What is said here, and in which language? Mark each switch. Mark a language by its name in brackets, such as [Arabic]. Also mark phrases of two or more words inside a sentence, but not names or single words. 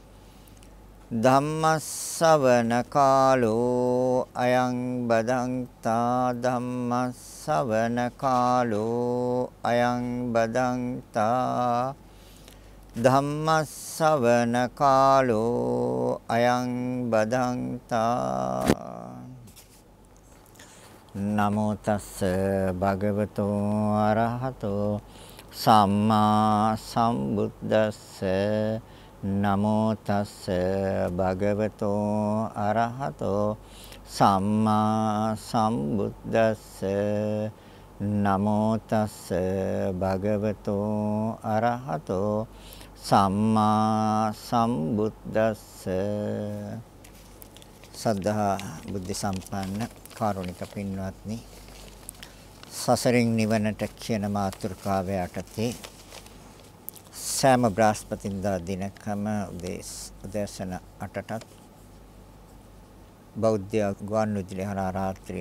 [Pali] ධම්මස්සවන කාලෝ අයං බදන්තා ධම්මස්සවන කාලෝ අයං බදන්තා ධම්මස්සවන කාලෝ අයං බදන්තා නමෝ තස්ස භගවතෝ අරහතෝ සම්මා සම්බුද්දස්ස නමෝ තස්ස භගවතෝ අරහතෝ සම්මා සම්බුද්දස්ස නමෝ තස්ස භගවතෝ අරහතෝ සම්මා සම්බුද්දස්ස [Sinhala] සද්ධා බුද්ධ සම්පන්න කාරුණික පින්වත්නි, සසරින් නිවනට කියන මාතෘකාව යටතේ සෑම බ්‍රහස්පතින්දා දිනකම උදෑසන 8ටත් බෞද්ධ ගුවන්විදුලි හරහා රාත්‍රී